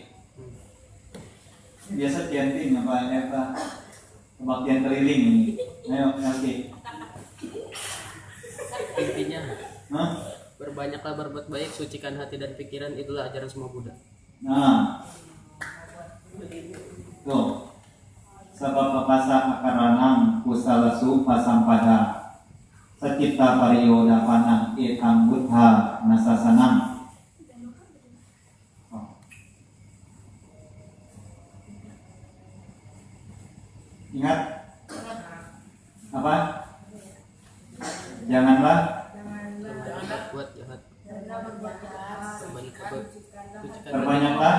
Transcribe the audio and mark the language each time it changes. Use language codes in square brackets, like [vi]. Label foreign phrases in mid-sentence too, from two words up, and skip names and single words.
[id] Biasa chanting apa kebaktian keliling ini. Ayo, oke. Intinya, Hah? berbanyaklah berbuat baik, sucikan hati dan pikiran, itulah ajaran semua Buddha. Nah, tuh, [pi] sebab papasa akaranang kusalasu pasampada secipta pariyoda panang etam buddha nasasanam. [id] Ingat apa? Janganlah berbuat jahat. Perbanyaklah